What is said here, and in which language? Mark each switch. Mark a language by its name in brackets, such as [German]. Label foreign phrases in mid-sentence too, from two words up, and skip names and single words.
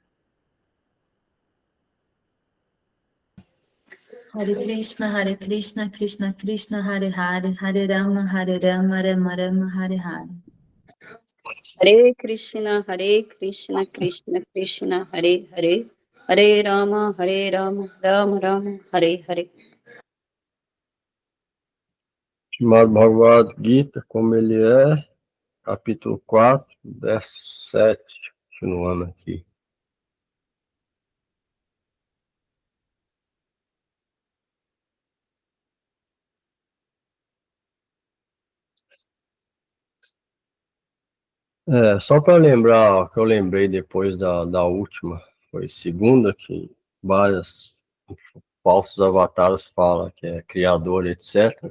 [Sanskrit] Hare Krishna Krishna Krishna Hare Hare Hare Rama Rama Rama Hare Hare. Hare Krishna Krishna Krishna Hare Hare Hare Rama Rama Rama Hare Hare. [Portuguese] Srimad Bhagavad Gita, como ele é, capítulo 4, verso 7, continuando aqui. Só para lembrar, que eu lembrei depois da última, foi segunda, que vários falsos avatares falam que é criador, etc.